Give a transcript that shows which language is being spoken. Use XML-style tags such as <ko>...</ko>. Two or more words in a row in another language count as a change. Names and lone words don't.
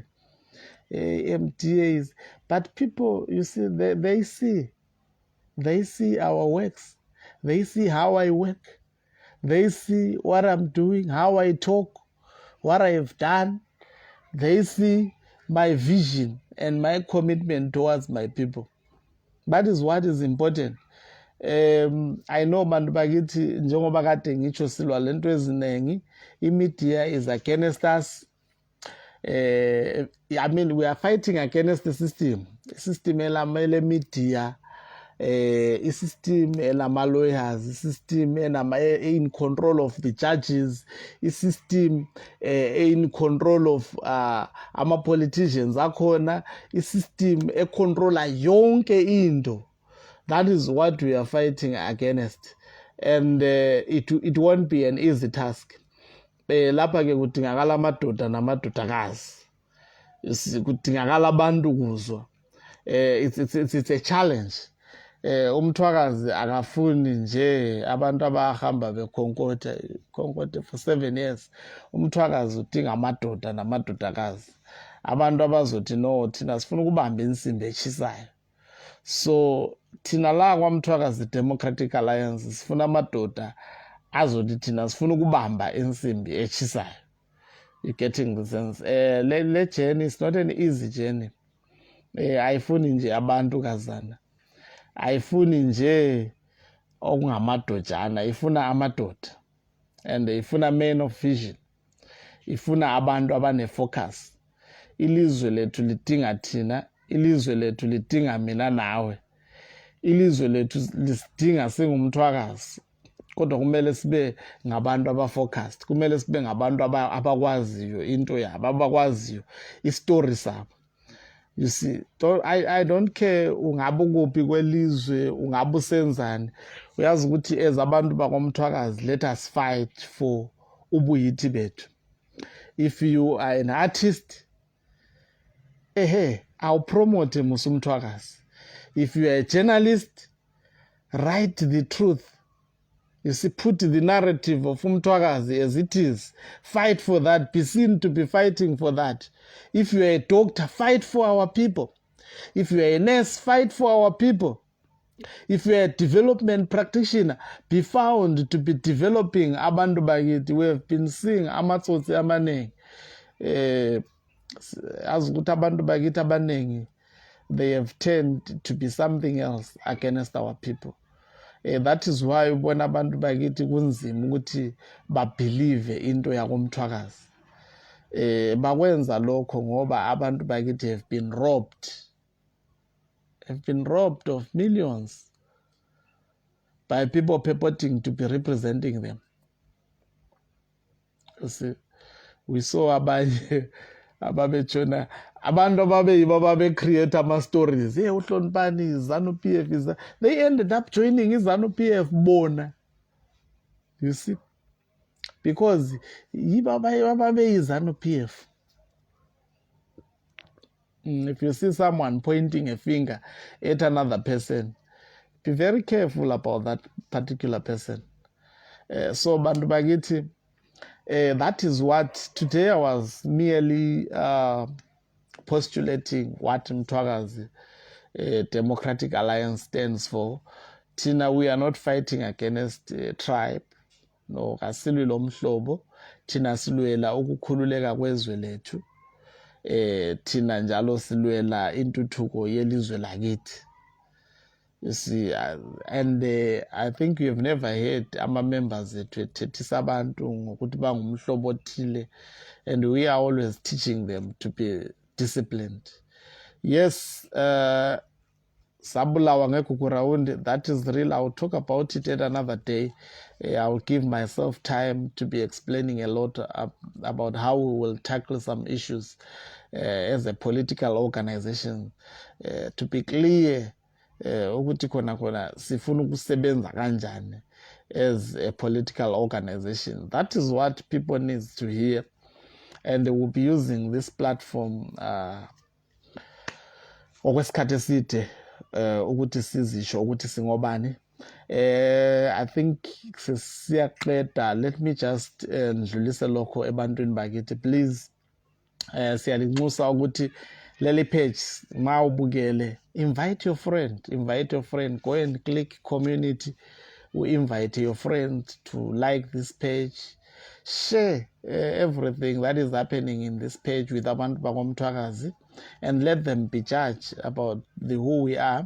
<en>MDAs, but people, you see, they see our works, they see how I work, they see what I'm doing, how I talk, what I have done, they see my vision and my commitment towards my people. That is what is important. I know</en> <nd>bantu bakithi njengoba kade ngitsho silwa lento eziningi, imedia</nd> <en>is against us. I mean, we are fighting against the system elamele media, system elama lawyers, system in control of the judges, system in control of ama politicians akhona, system</en> <nd>econtrola yonke into.</nd> <en>That is what we are fighting against, and it won't be an easy task.</en> <nd>Lapha ke kudingakala amadoda namadodakazi, kudingakala abantu kuzwa.</nd> <en>It's a challenge.</en> <nd>Mthwakazi akafuni nje abantu abahamba bekhonkotha for 7 years. Mthwakazi udinga amadoda namadodakazi, abantu abazothi no, thina sifuna ukubamba insimbi echisayo. So thina la kwaMthwakazi Democratic Alliance sifuna amadoda azothi thina sifuna ukubamba insimbi echisayo.</nd> <en>You getting the sense? Le journey is not an easy journey.</en> <nd>Ayifuni nje abantu kazana, ayifuni nje okungamadojana, ifuna amadoda, and ifuna</nd> <en>men of vision,</en> <nd>ifuna abantu abane-focus. Ilizwe lethu lidinga thina, ilizwe lethu lidinga mina nawe, ilizwe lethu lisidinga singumthwakazi. Kodwa kumele sibe ngabantu abafocused, kumele sibe ngabantu abakwaziyo into yabo, abakwaziyo istory sabo.</nd> <en>You see, I don't care</en> <nd>ungabe kuphi kwelizwe, ungabe usenzani. Uyazi ukuthi as abantu bakwamthwakazi,</nd> <en>let us fight for</en> <nd>ubuyithi bethu.</nd> <en>If you are an artist, I'll promote Musumthwakazi. If you are a journalist, write the truth. You see, put the narrative of Mthwakazi as it is. Fight for that. Be seen to be fighting for that. If you are a doctor, fight for our people. If you are a nurse, fight for our people. If you are a development practitioner, be found to be developing</en> <nd>abantu bakithi.</nd> <en>We have been seeing</en> <nd>amatsotsi amaningi. As ukuthi abantu bakithi abaningi,</nd> <en>they have turned to be something else against our people.</en> <nd>That is why ubona abantu bakithi kunzima ukuthi babelieve into yakomthwakazi. Bakwenza lokho ngoba abantu bakithi</nd> <en>have been robbed of millions by people purporting to be representing them. You see, we saw</en> <nd>abanye ababetshona, abantu ababe</nd> <en>create ama stories. Hey, uHloniphani ZANU-PF is, they ended up joining ZANU-PF bona. You see, because yibabe ZANU-PF. If you see someone pointing a finger at another person, be very careful about that particular person.</en> <nd>So bantu bakithi,</nd> <en>that is what today I was merely postulating what Mthwakazi Democratic Alliance stands for. Tina, we are not fighting against tribe. No,</en> <nd>kasilwi lo mhlobo. Tina silwela ukukhululeka kwezwe lethu. Tina njalo silwela intuthuko yelizwe lakithi.</nd> <en>You see, and I think you have never heard</en> <nd>ama-members ethu ethethisa abantu ngokuthi bangumhlobo othile,</nd> <en>and we are always teaching them to be disciplined. Yes,</en> <nd>sabulawa ngeguguraund,</nd> <en>that is real. I will talk about it at another day. I will give myself time to be explaining a lot about how we will tackle some issues as a political organization. To be clear,</en> <nd>ukuthi khona sifuna ukusebenza kanjani</nd> <en>as a political organization. That is what people need to hear, and they will be using this platform</en> <nd>okwesikhathi eside ukuthi sizisho ukuthi singobani.</nd> <en>I think siyaqeda. Let me just</en> <nd>ndlulise lokho ebantwini bakithi,</nd> <en>please.</en> <nd>Siyalinxusa ukuthi leli page ma ubukele,</nd> <en>invite your friend, go and click community, invite your friend to like this page, share everything that is happening in this page with</en> <nd>abantu bakoMthwakazi,</nd> <en>and let them be judged about who we are.</en>